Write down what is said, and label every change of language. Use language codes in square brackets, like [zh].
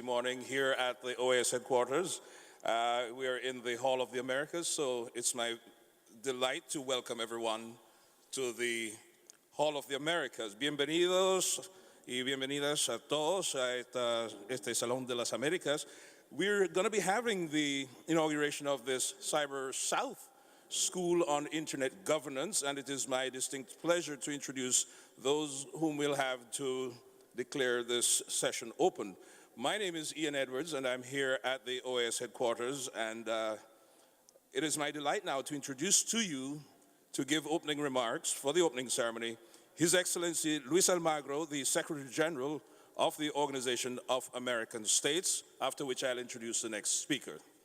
[en] morning here at the OAS headquarters. We are in the Hall of the Americas, so it's my delight to welcome everyone to the Hall of the Americas. [es] Bienvenidos y bienvenidas a todos a este Salón de las Américas. [en] We're going to be having the inauguration of this Cyber South School on Internet Governance, and it is my distinct pleasure to introduce those whom we'll have to declare this session open. My name is Ian Edwards, and I'm here at the OAS headquarters, and it is my delight now to introduce to you, to give opening remarks for the opening ceremony, His Excellency Luis Almagro, the Secretary General of the Organization of American States, after which I'll introduce the next speaker.